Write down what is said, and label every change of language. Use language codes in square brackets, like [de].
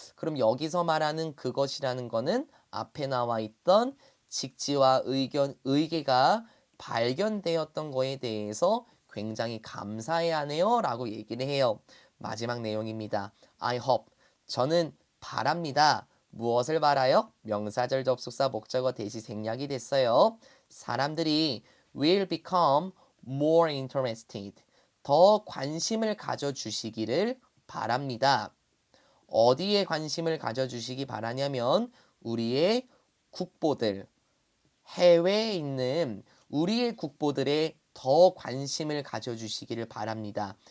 [ko] 그럼 여기서 말하는 그것이라는 거는 앞에 나와 있던 직지와 의계가 발견되었던 거에 대해서 굉장히 감사해야 하네요 라고 얘기를 해요. 마지막 내용입니다. [en] I hope [ko] 저는 바랍니다. 무엇을 바라요? 명사절 접속사 목적어 대시 생략이 됐어요. 사람들이 [en] will become more interested. [ko] 더 관심을 가져주시기를 바랍니다. 어디에 관심을 가져주시기 바라냐면 우리의 국보들, 해외에 있는 우리의 국보들에 더 관심을 가져주시기를 바랍니다.